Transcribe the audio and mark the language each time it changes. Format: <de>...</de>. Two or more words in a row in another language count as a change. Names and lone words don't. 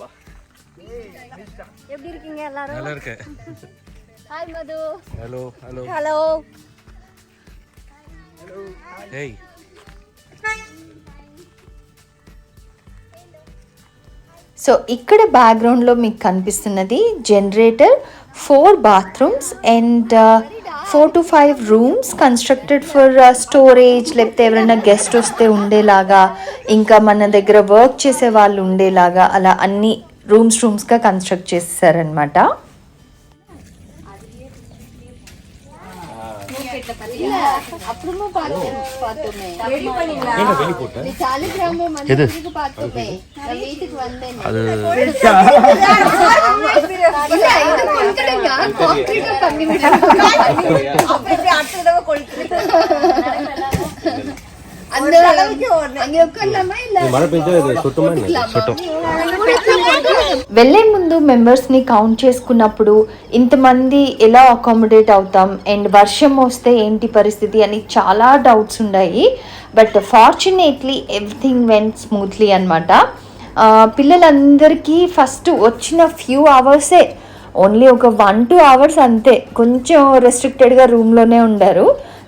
<ta>எப்படி இருக்கீங்க எல்லாரும்? நல்லா இருக்கேன். ஹாய் மது.</ta> <en>Hello. ஹலோ. Hey.</en> <te>సో ఇక్కడ బ్యాక్గ్రౌండ్లో మీకు కనిపిస్తున్నది జనరేటర్,</te> <en>4 bathrooms and 4 to 5 rooms constructed for storage,</en> <te>లేకపోతే ఎవరైనా గెస్ట్ వస్తే ఉండేలాగా, ఇంకా మన దగ్గర వర్క్ చేసే వాళ్ళు ఉండేలాగా అలా అన్ని</te> <en>roomsగా construct</en> <te>చేసేసారనమాట.</te> <ta>அப்புறமா பார்த்தோமே சாலிகிராமம் வந்து பார்த்தோமே நான் வீட்டுக்கு வந்தேன் அது கான்கிரீட் பண்ணி விடுறாங்க அப்படியே அடுத்த தடவை கொளுத்து அந்த அங்க உட்காரலாமா இல்ல மழை பெஞ்சா இது சுத்தமா இல்ல சுத்தம்.</ta> <te>వెళ్ళే ముందు</te> <en>membersని count</en> <te>చేసుకున్నప్పుడు ఇంతమంది ఎలా అకామిడేట్ అవుతాం అండ్ వర్షం వస్తే ఏంటి పరిస్థితి అని చాలా డౌట్స్ ఉన్నాయి.</te> <en>but fortunately everything went smoothly అనమాట.</en> <te>పిల్లలందరికీ ఫస్ట్ వచ్చిన</te> <en>few hoursే,</en> <te>ఓన్లీ ఒక 1-2 hours అంతే కొంచెం</te> <en>restrictedగా roomలోనే</en> <te>ఉండారు.</te>